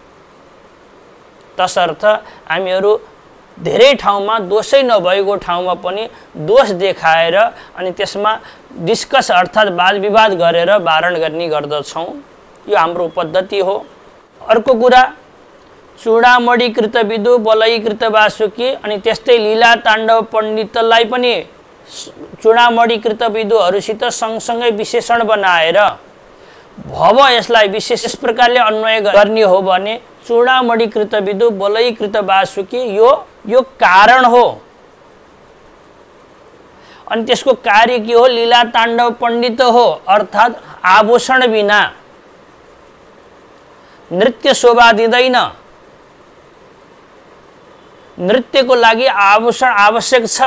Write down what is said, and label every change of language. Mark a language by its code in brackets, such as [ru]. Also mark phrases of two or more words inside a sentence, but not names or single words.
[ne] तसर्थ हामीहरू धेरै ठाउँमा दोषै नभएको ठाउँमा पनि दोष देखाएर अनि त्यसमा डिस्कस अर्थात् वाद विवाद गरेर वारण गर्ने गर्दछौँ। यो हाम्रो पद्धति हो। अर्को कुरा, [sa] चूडामणिकृत विदु बलयीकृत वासुकी [ne] अनि त्यस्तै लीला ताण्डव पण्डितलाई पनि [sa] चूडामणिकृत विदुहरूसित [ne] सँगसँगै विशेषण बनाएर भव यसलाई विशेष प्रकारले अन्वय गर्ने हो भने [sa] चूडामणिकृत विदु बलयीकृत वासुकी [ne] यो कारण हो। अनि त्यसको कार्य के हो? लीला ताण्डव पण्डित हो, अर्थात् आभूषण बिना नृत्य शोभा दिँदैन। नृत्यको लागि आभूषण आवश्यक छ।